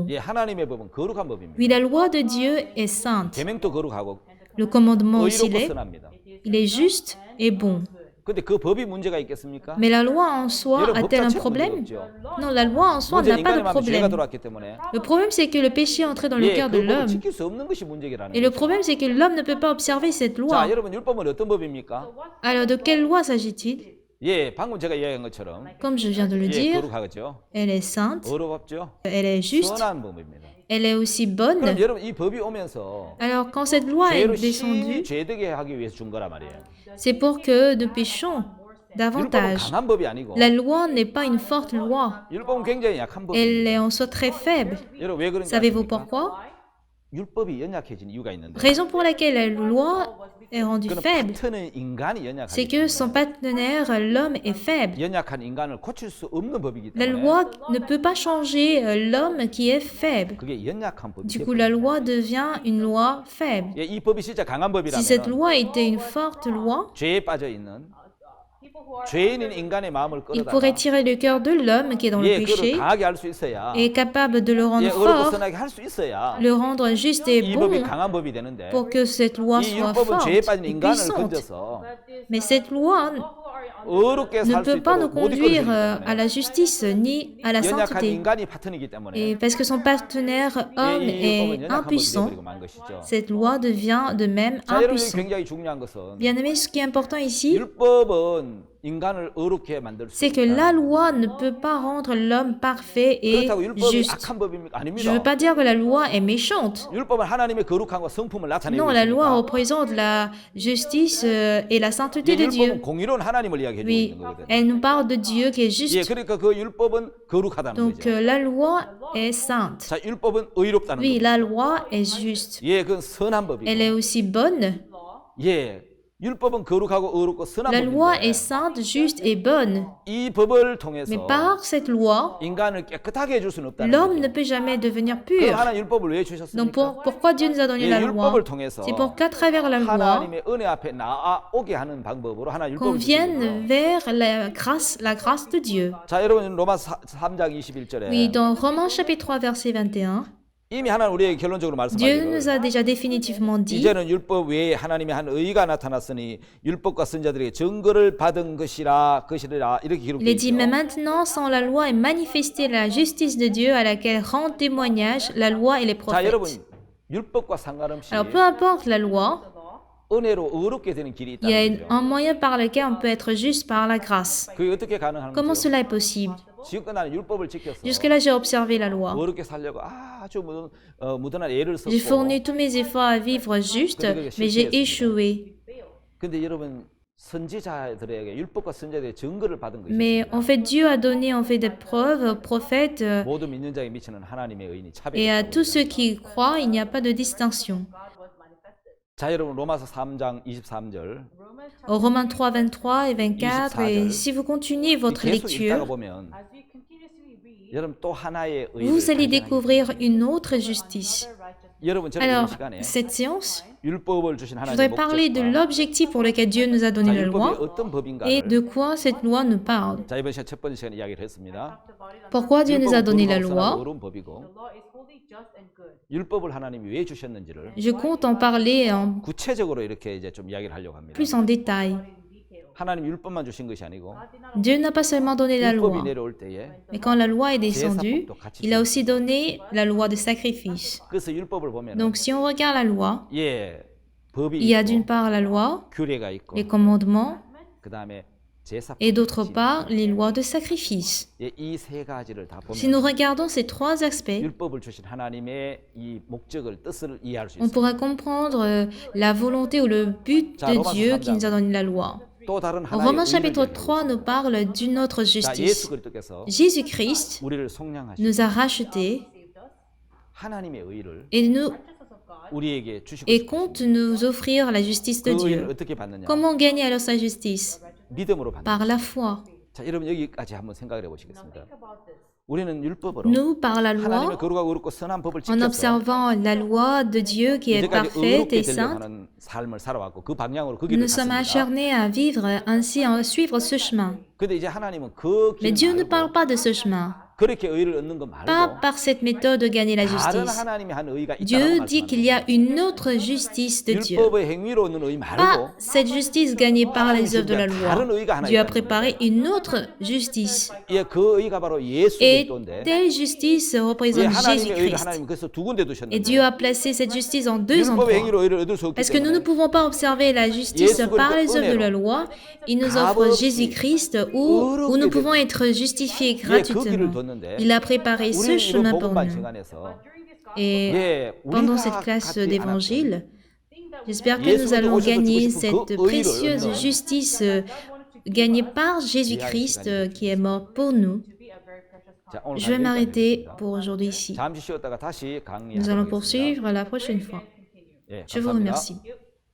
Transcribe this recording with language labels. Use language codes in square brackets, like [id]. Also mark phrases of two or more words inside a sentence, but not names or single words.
[ko] 예, 하나님의 법은 거룩한 법입니다. [fr] Oui, la loi de Dieu est sainte. [ko] 계명도 거룩하고 [fr] Le commandement aussi [ko] 의롭고 [fr] l'est. [ko] 선합니다. [fr] Il est juste et bon. [ko] 근데 그 법이 문제가 있겠습니까? [fr] Mais la loi en soi [ko] 여러분, 법 [fr] a-t-elle un [ko] 자체가 [fr] problème? [ko] 문제가 없죠. [fr] Non, la loi en soi [ko] 문제 [fr] n'a pas de [ko] 인간의 마음에 죄가 [fr] problème. [ko] 들어왔기 때문에 [fr] Le problème, c'est que le péché est entré dans le [ko] 예, [fr] cœur [ko] 그 [fr] de [ko] 법을 [fr] l'homme. [ko] 지킬 수 없는 것이 문제라는 [fr] Et le [ko] 거죠. [fr] problème, c'est que l'homme ne peut pas observer cette [ko] 자, [fr] loi. [ko] 여러분 율법은 어떤 법입니까? [fr] Alors, de quelle loi s'agit-il? [ko] 예, 방금 제가 이야기한 것처럼 [fr] Comme je viens de le [ko] 예, [fr] dire, [ko] 거룩하죠. [fr] elle est sainte, [ko] 의롭죠. [fr] elle est juste, [ko] 선한 법입니다. [fr] elle est aussi bonne. [ko] 그럼 여러분 이 법이 오면서 [fr] Alors, quand cette loi est [ko] 죄로 [fr] descendue, [ko] 심히 죄되게 하기 위해서 준 거란 말이에요. [fr] c'est pour que nous péchions [ko] 율법은 [fr] davantage. [ko] 강한 법이 아니고 [fr] La loi n'est pas une forte loi. [ko] 율법은 굉장히 약한 법입니다. [fr] Elle est en soi très faible. [ko] 여러분 왜 그런지 [fr] Savez-vous [ko] 아십니까? [fr] pourquoi? [ko] 율법이 연약해진 이유가 있는데 [fr] Raison pour laquelle la loi est rendue [ko] 그는 [fr] faible, [ko] 파트너인 인간이 [fr] c'est [ko] 연약하기 [fr] que son [ko] 때문에 [fr] partenaire, l'homme, est faible. [ko] 연약한 인간을 고칠 수 없는 법이기 [fr] La [ko] 때문에 [fr] loi ne peut pas changer l'homme qui est faible. [ko] 그게 연약한 법이 [fr] Du coup, la loi devient une loi faible. [ko] 예, 이 법이 진짜 강한 [fr] Si cette [ko] 법이라면 [fr] loi était une forte loi, [ko] 죄에 빠져 있는 죄인인 인간의 마음을 [fr] il [ko] 끌어다가 [fr] pourrait tirer le cœur de l'homme qui est dans le [ko] 예, 그를 [fr] péché [ko] 강하게 할 수 있어야 [fr] et est capable de le [ko] 예, [fr] rendre [ko] 어렵고 [fr] fort, [ko] 선하게 할 수 있어야 [fr] le rendre juste et [ko] 이 [fr] bon [ko] 법이 강한 법이 되는데 [fr] pour que cette loi [ko] 이 [fr] soit [ko] 율법은 죄에 [fr] forte [ko] 빠진 [fr] et [ko] 인간을 [fr] puissante. [ko] 건져서 [fr] Mais cette loi [ko] 어렵게 [fr] ne [ko] 살 수 [fr] peut pas nous [ko] 있도록 못 이끌어주기 [fr] conduire à [ko] 때문에 [fr] la justice ni à la [ko] 연약한 [fr] sainteté. [ko] 인간이 파트너이기 때문에 [fr] Et parce que son partenaire [ko] 예, [fr] homme [ko] 이 율법은 [fr] est [ko] 연약한 법이 [fr] impuissant, [ko] 되어버리고 만 것이죠. [fr] cette loi devient de même [ko] 자, 여러분 [fr] impuissant. [ko] 굉장히 중요한 것은 [fr] Bien aimé, ce qui est important ici, [ko] 율법은 인간을 어렵게 만들 수 [fr] c'est que la [ko] 있다. [fr] loi ne peut pas rendre l'homme parfait et [ko] 그렇다고 율법이 [fr] juste. [ko] 악한 법입니까? [fr] Je ne [ko] 아닙니다. [fr] veux pas dire que la loi est méchante. [ko] 율법은 하나님의 거룩함과 성품을 나타내고 [fr] Non, la loi [ko] 있으니까 [fr] représente la justice et la sainteté de [ko] 율법은 [fr] Dieu. [ko] 공의로운 하나님을 이야기해 주고 [fr] Oui, [ko] 있는 거거든요. [fr] elle nous parle de Dieu qui est [ko] 예, [fr] juste. [ko] 그러니까 그 율법은 거룩하다는 [fr] Donc [ko] 거죠. [fr] la loi est sainte. [ko] 자, 율법은 의롭다는 [fr] Oui, [ko] 거죠. [fr] la loi est juste. [ko] 예, 그건 선한 법이고. [fr] Elle est aussi bonne. [ko] 예, 율법은 거룩하고 의롭고 선한 [fr] La loi est [ko] 법인데 [fr] sainte, juste et bonne. [ko] 이 법을 통해서 [fr] Mais par cette loi, [ko] 인간을 깨끗하게 해줄 수는 없다는 [fr] l'homme [ko] 거죠. [fr] ne peut jamais devenir [ko] 그럼 [fr] pur. [ko] 하나님 율법을 왜 [fr] Donc [ko] 주셨습니까? [fr] pourquoi Dieu nous a donné [ko] 예, [fr] la loi? [ko] 율법을 통해서 [fr] C'est pour qu'à travers la loi, [ko] 하나님의 은혜 앞에 나아오게 하는 방법으로 하나님 [fr] qu'on [ko] 율법을 주신 거죠. [fr] vienne vers la grâce de Dieu. [ko] 자, 여러분 로마 3장 21절에 [fr] Oui, dans Romains chapitre 3, verset 21, [ko] 이미 하나님 우리에게 결론적으로 [fr] Dieu nous [ko] 말씀하기를 [fr] a déjà définitivement dit, [ko] 이제는 율법 외에 하나님의 한 의가 나타났으니 율법과 선자들에게 증거를 받은 것이라 이렇게 [fr] il [ko] 기록되어 [fr] est dit, mais [ko] 있죠. [fr] maintenant, sans la loi est manifestée la justice de Dieu à laquelle rend témoignage la loi et les [ko] 자, 여러분 [fr] prophètes. [ko] 율법과 상관없이 [fr] Alors, peu importe la loi, [ko] 은혜로 의롭게 되는 길이 [fr] il y a [ko] 있다는 거죠. [fr] un moyen par lequel on peut être juste par la grâce. [ko] 그게 어떻게 가능한 [fr] Comment [ko] 거죠? [fr] cela est possible? [ko] 지금껏 나는 율법을 지켰어. [fr] Jusque-là, j'ai observé la loi. [ko] 의롭게 살려고 아주 무던한 애를 [fr] J'ai [ko] 썼고. [fr] fourni tous mes efforts à vivre juste, mais j'ai échoué. [ko] 근데 여러분 선지자들에게 율법과 선자들의 증거를 받은 [fr] Mais [ko] 것이죠. [fr] en fait, Dieu a donné en fait des preuves aux prophètes [ko] 모두 믿는 자에 미치는 하나님의 의인이 [fr] et à [ko] 차별이다. [fr] tous ceux qui y croient, il n'y a pas de distinction. [ko] 자, 여러분 로마서 3장 23절. [fr] Au Romains 3, 23 et 24, et si vous continuez votre [ko] 계속 읽다가 [fr] lecture, [ko] 보면 여러분 또 하나의 의를 [fr] vous allez [ko] 발견하게 [fr] découvrir [ko] 됩니다. [fr] une autre justice. [ko] 여러분 저는 이 [fr] Alors, [ko] 시간에 [fr] cette séance, [ko] 율법을 주신 [fr] je [ko] 하나님의 [fr] voudrais parler de [ko] 목적과 [fr] l'objectif pour lequel Dieu nous a donné [ko] 자, [fr] la [ko] 율법이 [fr] loi [ko] 어떤 [fr] et [ko] 법인가를 [fr] de quoi cette loi nous parle. [ko] 자, 이번 시간 첫 번째 시간에 이야기를 했습니다. [fr] Pourquoi Dieu nous a [ko] 율법은 [fr] donné la [ko] 거룩하고 선하고 [fr] loi? [ko] 의로운 법이고 율법을 하나님이 왜 주셨는지를 [fr] Je compte en parler [ko] 구체적으로 이렇게 이제 좀 이야기를 하려고 합니다. [fr] plus en détail. [ko] 하나님 율법만 주신 것이 아니고 [fr] Dieu n'a pas seulement donné la [ko] 율법이 [fr] loi, [ko] 내려올 때에 [fr] mais quand la loi est descendue, [ko] 제사법도 같이 [fr] il a aussi donné la loi de sacrifice. [ko] 그래서 율법을 보면 [fr] Donc si on regarde la loi, [ko] 예 법이 [fr] il y a d'une [ko] 있고 [fr] part la loi, [ko] 규례가 있고 [fr] les commandements, [ko] 그다음에 제사법 [fr] et d'autre part les lois de sacrifice. [ko] 이 세 가지를 다 [fr] Si nous [ko] 보면 [fr] regardons ces trois aspects, [ko] 율법을 주신 하나님의 이 목적을 뜻을 이해할 수 [fr] on [ko] 있어요. [fr] pourrait comprendre la volonté ou le but de Dieu qui nous a donné la loi. [ko] 또 다른 [fr] En [ko] 하나의 [fr] Romains [ko] 의를 [fr] chapitre [ko] 얘기하고 [fr] 3 nous parle d'une autre [ko] 자, 예수 [fr] justice. [ko] 그리스도께서 [fr] Jésus-Christ [ko] 우리를 속량하시고 [fr] nous a rachetés [ko] 하나님의 의를 [fr] et [ko] 우리에게 주시고 [fr] et [ko] 싶으십니다. [fr] compte nous offrir la justice de [ko] 그 의를 [fr] Dieu. [ko] 어떻게 받느냐? [fr] Comment gagner alors sa justice? [ko] 믿음으로 받는. [fr] Par la foi. [ko] 자, 여러분 여기까지 한번 생각을 해보시겠습니다. 우리는 율법으로 [fr] Nous, par la loi, [ko] 하나님의 거룩하고 의롭고 선한 법을 [fr] en [ko] 지켜서 [fr] observant la loi de Dieu qui est [ko] 이제까지 [fr] parfaite [ko] 의롭게 [fr] et [ko] 되려고 [fr] sainte, [ko] 하는 삶을 살아왔고 그 방향으로 그 길을 [fr] nous sommes [ko] 갔습니다. [fr] acharnés à vivre ainsi, à suivre ce chemin. [ko] 근데 이제 하나님은 그 [fr] Mais [ko] 길 [fr] Dieu ne [ko] 말고 [fr] parle pas de ce chemin, [ko] 그렇게 의를 얻는 거 [fr] pas [ko] 말고 [fr] par cette méthode de gagner la [ko] 다른 [fr] justice. [ko] 하나님의 한 의가 있다고 [fr] Dieu dit qu'il y [ko] 말씀합니다. [fr] a une autre justice de Dieu. [ko] 율법의 행위로 얻는 의 [fr] Pas [ko] 말고 [fr] cette justice gagnée par les œuvres de la [ko] 다른 [fr] loi. [ko] 의가 하나 [fr] Dieu a [ko] 있다는 [fr] préparé une autre justice. [ko] 예, 그 의가 바로 예수 [fr] Et [ko] 그리스도인데 [fr] telle justice [ko] 예, [fr] représente [ko] 하나님의 의를 [fr] Jésus-Christ. [ko] 하나님 그래서 두 군데 [fr] Et [ko] 두셨는데 [fr] Dieu a placé cette justice en deux [ko] 율법의 [fr] endroits. [ko] 행위로 의를 얻을 수 없기 [fr] Parce que nous ne [ko] 때문에 [fr] pouvons pas observer la justice par les œuvres de la loi. Il nous offre Jésus-Christ où nous pouvons être justifiés [ko] 예, 그 길을 [fr] gratuitement. [ko] 뒀는데 [fr] Il a préparé ce [ko] 우리는 이번 [fr] chemin pour [ko] 복음만 [fr] nous. [ko] 증안해서 [fr] Et [ko] 예, [fr] pendant [ko] 우리가 [fr] cette classe [ko] 갖지 [fr] d'évangile, j'espère que [ko] 예수님이 [fr] nous allons [ko] 오셔서 [fr] gagner [ko] 주고 싶은 [fr] cette [ko] 그 의를 [fr] précieuse [ko] 얻는 [fr] justice gagnée par Jésus-Christ qui est mort pour nous. [ko] 자, 오늘 [fr] Je vais [ko] 강의 [fr] m'arrêter [ko] 여기까지입니다. [fr] pour aujourd'hui ici. [ko] 잠시 쉬었다가 다시 [fr] Nous allons [ko] 강의하겠습니다. [fr] poursuivre la prochaine fois. [ko] 예, [fr] Je vous [ko] 감사합니다. [fr] remercie.